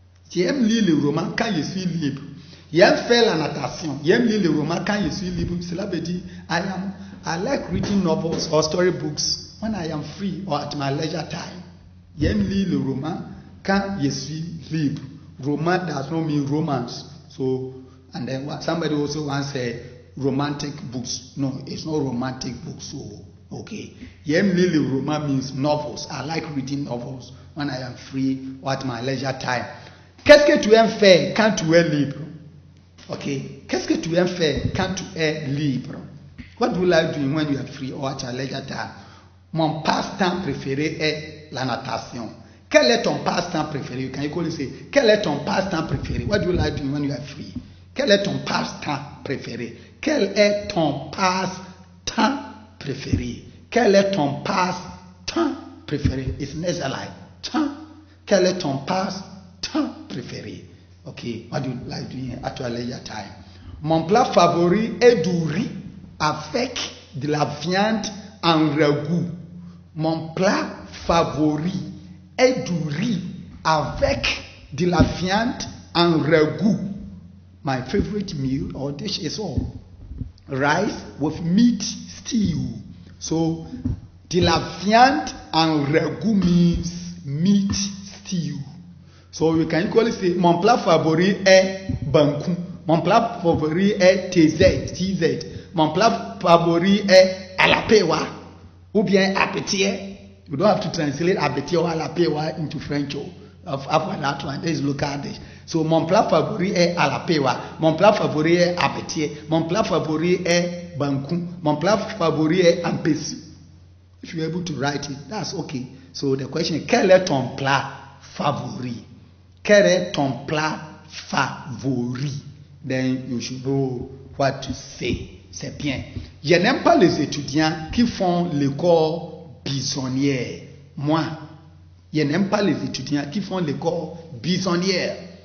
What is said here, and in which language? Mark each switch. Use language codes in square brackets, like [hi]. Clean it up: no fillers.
[fr] J'aime lire le roman quand je suis libre. J'aime faire la natation. J'aime lire le roman quand je suis libre. Cela veut dire [en] I like reading novels or storybooks when I am free or at my leisure time. [fr] J'aime lire le roman quand je suis libre. [en] Roman does not mean romance. So, and then somebody also once said romantic books. No, it's not romantic books. So, okay. [fr] J'aime lire le roman [en] means novels. I like reading novels when I am free or at my leisure time. [fr] Qu'est-ce que tu aimes faire quand tu es libre? Okay. Qu'est-ce que tu aimes faire quand tu es libre? [en] What do you like doing when you are free or at your leisure time? [fr] Mon passe-temps préféré est la natation. Quel est ton passe-temps préféré? [en] You can equally say, [fr] quel est ton passe-temps préféré? [en] What do you like doing when you are free? [fr] Quel est ton passe-temps préféré? Quel est ton passe-temps préféré? Quel est ton passe-temps préféré? [en] It's nasal temps. [fr] Quel est ton passe-temps préféré? [en] Okay, what do you like doing at your leisure time? [fr] Mon plat favori est du riz avec de la viande en ragoût. Mon plat favori est du riz avec de la viande en ragoût. [en] My favorite meal or dish is all. rice with meat stew. So, [fr] de la viande en ragoût [en] means meat stew. So you can equally say, [fr] mon plat favori est bankou. Mon plat favori est TZ. Mon plat favori est alapewa. Ou bien apetit. [en] You don't have to translate apetit or alapewa into French. After that one, there is local dish. [fr] So mon plat favori est alapewa. Mon plat favori est apetit. Mon plat favori est bankou. Mon plat favori est ampessu. [en] If you're able to write it, that's okay. So the question is, [fr] quel est ton plat favori? Quel est ton plat favori? [en] Then you should know what to say. [fr] C'est bien. Je n'aime pas les étudiants qui font l'école bisonnière. Moi, je n'aime pas les étudiants qui font l'école bisonnière.